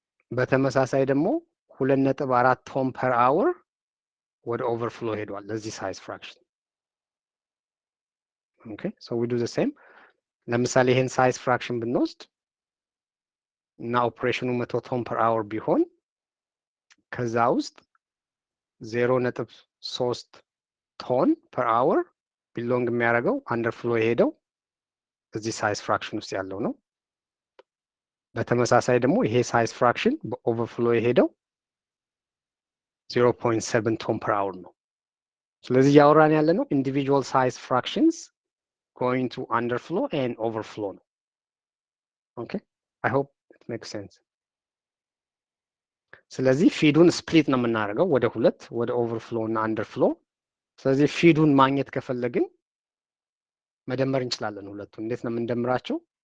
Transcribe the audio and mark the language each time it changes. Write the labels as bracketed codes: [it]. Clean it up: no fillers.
[am] በተመሳሳይ ደግሞ 2.4 ቶን ፐር አወር ወደ ኦቨርፍሎ ሄዷል ለዚህ ሳይዝ ፍራክሽን። [en] ኦኬ ሶ ዊ ዱ ዘ ሴም። [am] ለምሳሌ ይሄን ሳይዝ ፍራክሽን ብንወስድ እና ኦፕሬሽኑ 100 ቶን ፐር አወር ቢሆን ከዛ ውስጥ 0.3 ቶን ፐር አወር ቢሎንግ የሚያደርገው አንደርፍሎ የሄደው እዚህ ሳይዝ ፍራክሽን ውስጥ ያለው ነው። በተመሳሳይ ደግሞ ይሄ ሳይዝ ፍራክሽን በኦቨርፍሎ የሄደው 0.7 ቶን ፐር አወር ነው። ስለዚህ ያወራን ያለ ነው ኢንዲቪጁዋል ሳይዝ ፍራክሽንስ [en] going to underflow and overflow. Okay, I hope it makes sense. [am] ስለዚህ ፊዱን ስፕሊት ነው የምናደርገው ወደ ሁለት ወደ ኦቨርፍሎ እና አንደርፍሎ። ስለዚህ ፊዱን ማግኘት ከፈለግን መደመር እንችላለን ሁለቱን። እንዴት ነው የምንደምራቸው?